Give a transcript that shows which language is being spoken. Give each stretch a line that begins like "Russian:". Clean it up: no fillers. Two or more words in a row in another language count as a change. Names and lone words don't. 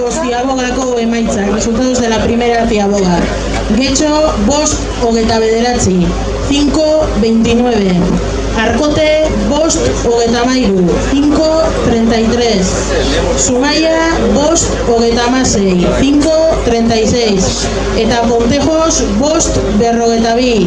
Basque: ziabogako emaitzak,
Spanish: resultados de la primera ziaboga. Getxo, 5:29. 5:29. Arkote, 5:33. 5:33. Zumaia, 5:36.
Basque: 5:36. Eta Pontejos, 5:42.